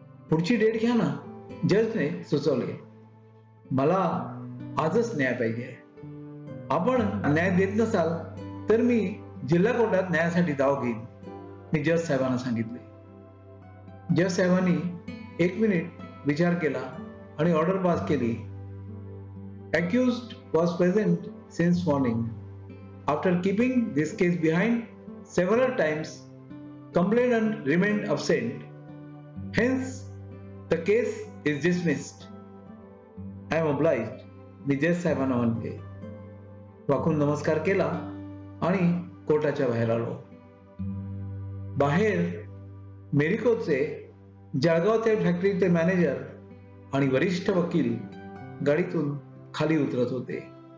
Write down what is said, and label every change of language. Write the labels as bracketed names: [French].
[Marathi] पुढची डेट घ्या ना, जजने सुचवले. मला आजच न्याय पाहिजे. आपण न्याय देत नसाल तर मी जिल्हा कोर्टात न्यायासाठी दाव घेईन, मी जज साहेबांना सांगितले. जज साहेबांनी 1 मिनिट विचार केला आणि ऑर्डर पास केली. [English] Accused was present since morning. After keeping this case behind several times, complainant remained absent. Hence, the case is dismissed. I am obliged. [Marathi] मी जज साहेबांना म्हणते. वाकून नमस्कार केला आणि कोर्टाच्या बाहेर आलो. बाहेर मेरिकोचे जळगावच्या फॅक्टरीचे मॅनेजर आणि वरिष्ठ वकील गाडीतून खाली उतरत होते.